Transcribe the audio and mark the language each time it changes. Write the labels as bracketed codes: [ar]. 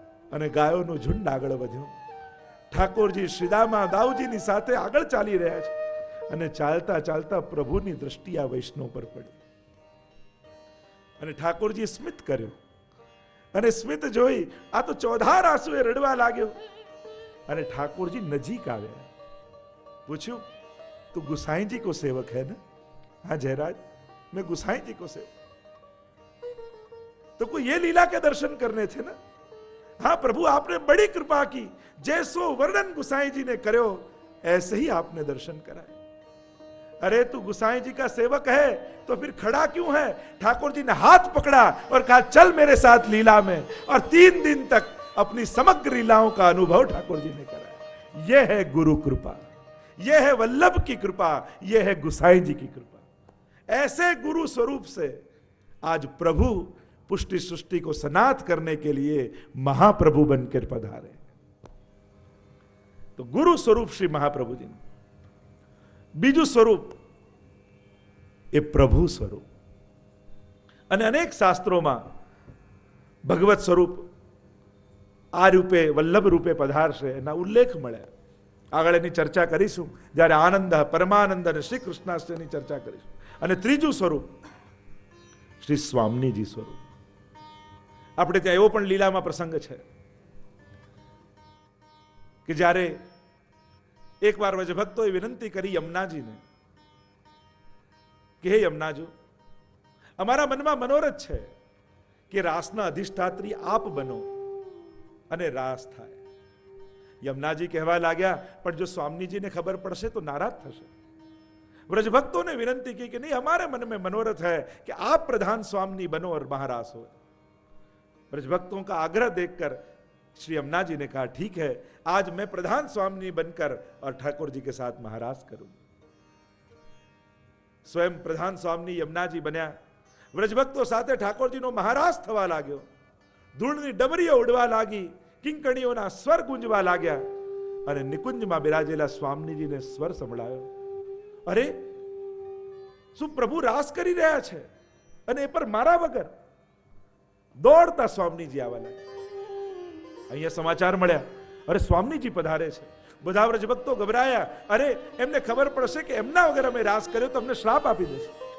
[gu] અને ગાયોનું ઝુંડ આગળ વધ્યું. ઠાકોરજી શ્રીદામા દાઉજીની સાથે આગળ ચાલી રહ્યા છે, અને ચાલતા ચાલતા પ્રભુની દ્રષ્ટિ આ વૈષ્ણવ પર પડી. અને ઠાકોરજી સ્મિત કર્યો, અને સ્મિત જોઈ આ તો ચોધાર આંસુએ રડવા લાગ્યો. અને ઠાકોરજી નજીક આવ્યા, પૂછ્યું, તું [hi] गुसाई को सेवक है ना? हाँ जयराज, मैं गुसाई को सेवक. तो कोई ये लीला के दर्शन करने थे ना? हाँ प्रभु, आपने बड़ी कृपा की, जैसो वर्णन गुसाई जी ने करो ऐसे ही आपने दर्शन कराए. अरे तू गुसाई जी का सेवक है तो फिर खड़ा क्यों है? ठाकुर जी ने हाथ पकड़ा और कहा चल मेरे साथ लीला में, और 3 दिन तक अपनी समग्र लीलाओं का अनुभव ठाकुर जी ने कराया. यह है गुरु कृपा, यह है वल्लभ की कृपा, यह है गुसाई जी की कृपा. ऐसे गुरु स्वरूप से आज प्रभु पुष्टि सृष्टि को सनात करने के लिए महाप्रभु बनकर पधारे. तो गुरु स्वरूप श्री महाप्रभु जी. [gu] बीजू स्वरूप ए प्रभु स्वरूप. અને અનેક શાસ્ત્રોમાં ભગવત સ્વરૂપ આ રૂપે વલ્લભ રૂપે પધારશે એના ઉલ્લેખ મળે. આગળ એની ચર્ચા કરીશું જ્યારે આનંદ પરમાનંદ અને શ્રી કૃષ્ણાષ્ટમીની ચર્ચા કરીશું. અને ત્રીજું સ્વરૂપ શ્રી સ્વામીજી સ્વરૂપ. આપણે ત્યાં એવો પણ લીલામાં પ્રસંગ છે કે જ્યારે એકવાર વ્રજભક્તોએ વિનંતી કરી યમુનાજીને કે હે યમુનાજી, અમારા મનમાં મનોરથ છે કે રાસના અધિષ્ઠાત્રી આપ બનો અને રાસ થાય. યમુનાજી કહેવા લાગ્યા, પણ જો સ્વામીજીને ખબર પડશે તો નારાજ થશે. [hi] व्रजभक्तों ने विनती की कि नहीं, हमारे मन में मनोरथ है कि आप प्रधान स्वामी बनो और महारास हो. ब्रजभक्तों का आग्रह देखकर श्री यमुना जी ने कहा ठीक है, आज मैं प्रधान स्वामी बनकर और ठाकुर जी के साथ महारास करूं. [gu] स्वयं प्रधान स्वामी यमुना जी बन्या. व्रजभक्तों साथे ठाकुर जी नो महारास थवा लाग्यो. धूळनी डमरीओ उड़वा लागी, किंकणीओना स्वर गूंजवा लाग्या અને નિકુંજમાં બિરાજેલા સ્વામીજીને સ્વર સંભળાયો. અરે શું પ્રભુ રાસ કરી રહ્યા છે અને એ પર મારા વગર? દોડતા સ્વામીજી આવવા લાગ્યા. અહીંયા સમાચાર મળ્યા, અરે સ્વામીજી પધારે છે. બધા વ્રજભક્તો ગભરાયા. અરે એમને ખબર પડશે કે એમના વગર અમે રાસ કર્યો તો અમને શ્રાપ આપી દેશે.